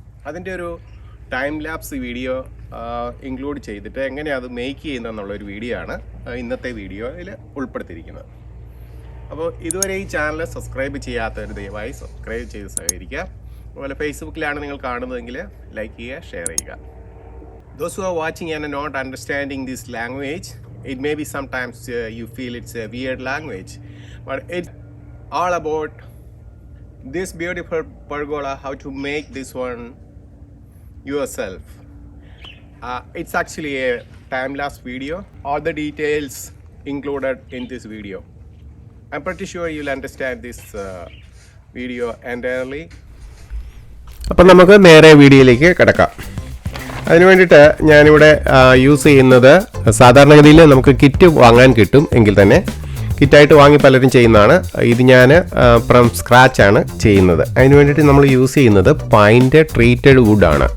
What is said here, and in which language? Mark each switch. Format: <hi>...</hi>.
<ml>അതിൻ്റെ ഒരു time lapse video include ചെയ്തിട്ട് എങ്ങനെയാണ് അത് മേക്ക് ചെയ്യുന്നതെന്നുള്ളൊരു വീഡിയോ ആണ് ഇന്നത്തെ വീഡിയോയിൽ ഉൾപ്പെടുത്തിയിരിക്കുന്നത്. അപ്പോൾ ഇതുവരെ ഈ ചാനൽ സബ്സ്ക്രൈബ് ചെയ്യാത്തവർ ദയവായി സബ്സ്ക്രൈബ് ചെയ്ത് സഹകരിക്കുക. അതുപോലെ ഫേസ്ബുക്കിലാണ് നിങ്ങൾ കാണുന്നതെങ്കിൽ ലൈക്ക് ചെയ്യുക, ഷെയർ ചെയ്യുക.</ml> <en>Those who are watching and are not understanding this language, it may be sometimes you feel it's a weird language, but it's all about this beautiful pergola, how to make this one yourself. It's actually a time-lapse video. All the details included in this video. I'm pretty sure you'll understand this video entirely.</en> <ml>അപ്പോൾ നമുക്ക് നേരെ വീഡിയോയിലേക്ക് കിടക്കാം. അതിന് വേണ്ടിയിട്ട് ഞാനിവിടെ use ചെയ്യുന്നത് സാധാരണഗതിയിൽ നമുക്ക് കിറ്റ് വാങ്ങാൻ കിട്ടും. എങ്കിൽ തന്നെ കിറ്റായിട്ട് വാങ്ങി പലരും ചെയ്യുന്നതാണ്. ഇത് ഞാൻ ഫ്രം സ്ക്രാച്ചാണ് ചെയ്യുന്നത്. അതിന് വേണ്ടിയിട്ട് നമ്മൾ യൂസ് ചെയ്യുന്നത് പൈൻ്റെ ട്രീറ്റഡ് വുഡാണ്.</ml>